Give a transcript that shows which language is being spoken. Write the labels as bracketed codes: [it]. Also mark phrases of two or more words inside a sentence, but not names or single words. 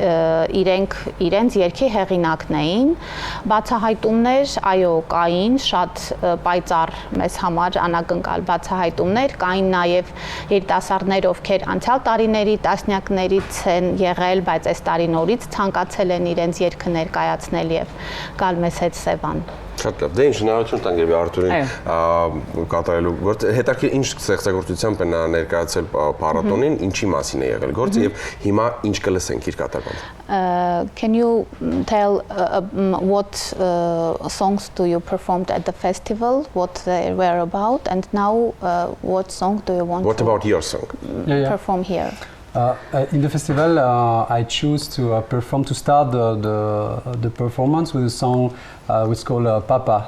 [hy] իրենց երգի հեղինակն էին, բացահայտումներ, այո, կային, շատ պայծառ մեզ համար անակնկալ բացահայտումներ, կային նաև երիտասարդներ, ովքեր անցյալ տարիների տասնյակներից են եղել, բայց այս տարի նորից ցանկացել են իրենց երգը ներկայացնել եւ գալ մեզ հետ Սևան։ Շատ լավ, դե ինչ հնարավորություն տանք երբ Արտուրին կատարելու գործը, հետաքրքիր ինչ ստեղծագործությամբ է նա ներկայացել փառատոնին, ինչի մասին է եղել գործը եւ հիմա ինչ կլսենք իր կատարմամբ։ [en] Can you tell what songs do you performed at the festival, what they were about, and now what song do you want What about your song? Perform here? In the festival, I choose to perform to start the performance with a song which is called Papa.